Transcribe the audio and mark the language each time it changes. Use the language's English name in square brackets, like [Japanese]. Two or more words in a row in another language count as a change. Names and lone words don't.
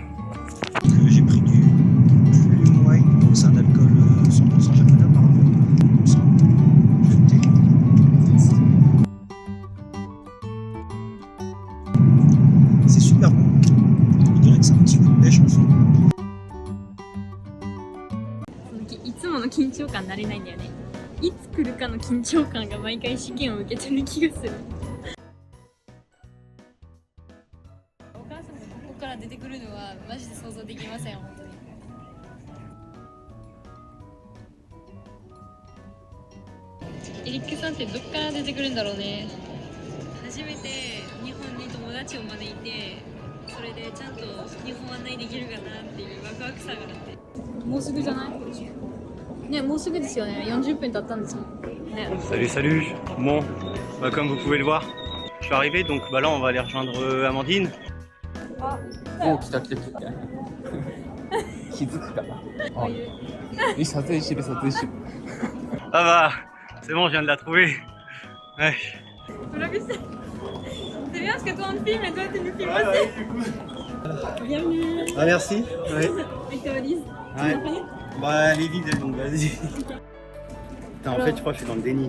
[French] J'ai pris du Moai, donc c'est un alcool 100% japonais apparemment. C'est super bon. Je dirais que c'est un petit peu de pêche en soi. [Japanese] いつもの緊張感になれないんだよね。いつ来るかの緊張感が毎回試験を受けてる気がする。お母さんがここから出てくるのはマジで想像できません、本当に。エリックさんってどっから出てくるんだろうね。初めて日本に友達を招いて、それでちゃんと日本案内できるかなっていうワクワクさがあって。もうすぐじゃない？ね、もうすぐですよね。40分経ったんですもん。ね。 [French] Salut, salut. Bon, bah, comme vous pouvez le voir, je suis arrivé, donc bah, là on va aller rejoindre Amandine. [Japanese] もう来た来た来た。気づくかな。撮影してる撮影してる。 [French] Ah bah, c'est bon, je viens de la trouver. Ouais. C'est bien parce que toi on te filme et toi tu nous filmes aussi. Bienvenue Ah merci. Ouais. avec ta valise. Ouais. Tu l'as pris? Bah elle est vide, donc vas-y. Putain, en fait, je crois que je suis dans le déni.